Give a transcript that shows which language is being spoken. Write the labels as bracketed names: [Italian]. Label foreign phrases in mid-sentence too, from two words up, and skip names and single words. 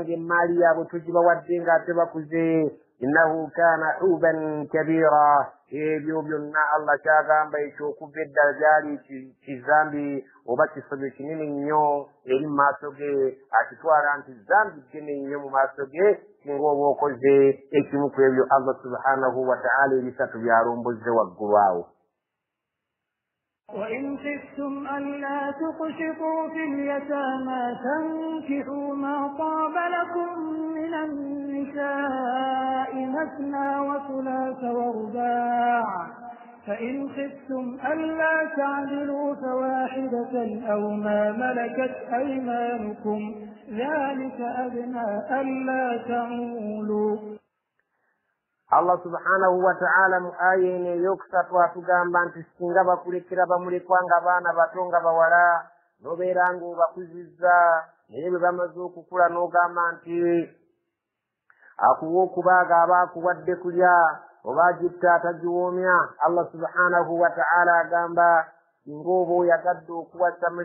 [Ganda] ng'emaali yaabwe togibawadde ng'ate bakuze [Arabic] إنه كان حوبا كبيرا [Ganda] ebyo byonna Allah kyagamba ekyokuva eddala gyali kizambi oba kisobyo kinene nnyo eri mu maaso ge akitwala nti zambi ddene nnyo mu maaso ge singa oba okoze ekimu ku ebyo [Arabic] الله سبحانه وتعالى [Ganda] ebisatu byalombozze waggulu awo. [Arabic] وإن خفتم ألا تقسطوا في اليتامى فانكحوا ما طاب لكم من النساء مثنى وثلاث ورباع فإن خفتم ألا تعدلوا فواحدة أو ما ملكت أيمانكم ذلك أدنى ألا تعولوا. الله سبحانه وتعالى [Ganda] mu aya eno eyokusatu atugamba nti singa bakulekera bamulekwa nga baana bato nga bawala n'obeera ng'obakuzizza naye bwe bamaze okukula n'ogamba nti akuwa okubaaga aba akuwadde kulya oba agitta atagiwoomya [Arabic] الله سبحانه وتعالى [Ganda] agamba singa oba oyagadde okuwasa